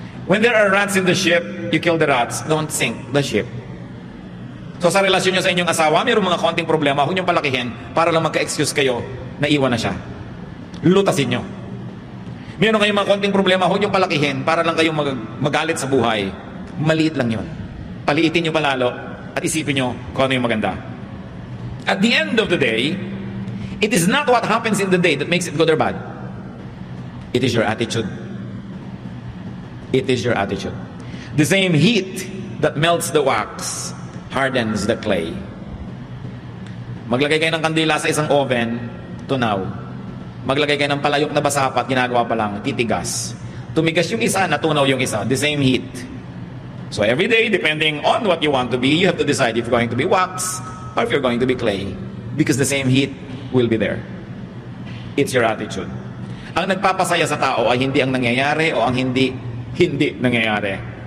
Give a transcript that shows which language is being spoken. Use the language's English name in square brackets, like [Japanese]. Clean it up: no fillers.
[English] When there are rats in the ship, you kill the rats. Don't sink the ship. [Filipino] So sa relasyon nyo sa inyong asawa, mayroong mga konting problema, huwag nyo palakihin para lang magka-excuse kayo na iwan na siya. Lutasin nyo. Mayroon kayong mga konting problema, huwag nyo palakihin para lang kayong magalit sa buhay. Maliit lang yun. Paliitin nyo palalo at isipin nyo kung ano yung maganda. [English] At the end of the day, it is not what happens in the day that makes it good or bad. It is your attitude. It is your attitude. The same heat that melts the wax hardens the clay. [Filipino] Maglagay kayo ng kandila sa isang oven, tunaw. Maglagay kayo ng palayok na basapat, ginagawa pa lang, titigas. Tumigas yung isa, natunaw yung isa. [English] The same heat. So every day, depending on what you want to be, you have to decide if you're going to be wax or if you're going to be clay. Because the same heat will be there. It's your attitude. [Filipino] Ang nagpapasaya sa tao ay hindi ang nangyayari o ang hindi nangyayari.